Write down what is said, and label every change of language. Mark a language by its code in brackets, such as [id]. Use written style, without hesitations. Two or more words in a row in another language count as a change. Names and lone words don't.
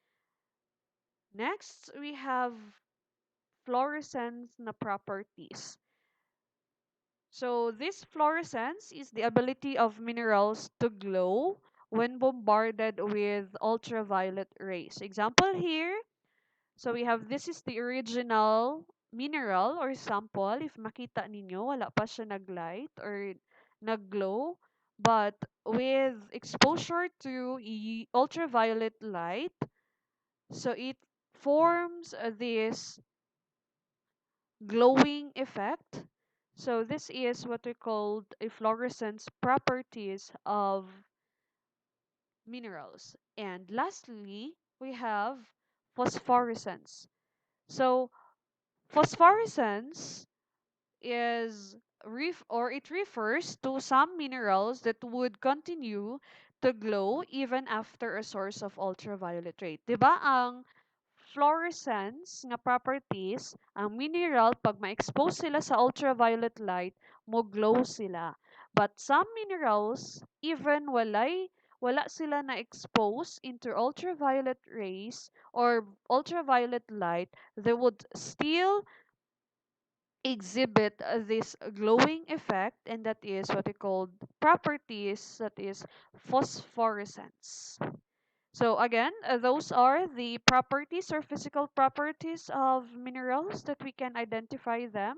[en] Next, we have fluorescence na properties. So this fluorescence is the ability of minerals to glow when bombarded with ultraviolet rays. Example here, so we have, this is the original mineral or sample. [hil] If makita ninyo, wala pa siya naglight or nagglow. [en] But with exposure to ultraviolet light, so it forms this glowing effect. So this is what we call a fluorescence properties of minerals. And lastly, we have phosphorescence. So phosphorescence is it refers to some minerals that would continue to glow even after a source of ultraviolet ray. [hil] 'Di ba ang fluorescence nga properties, ang mineral pag ma-expose sila sa [en] ultraviolet light, [hil] mo glow sila. [en] But some minerals even [hil] wala sila na expose [en] into ultraviolet rays or ultraviolet light, they would still exhibit this glowing effect, and that is what we call properties, that is phosphorescence. So again, those are the properties or physical properties of minerals that we can identify them.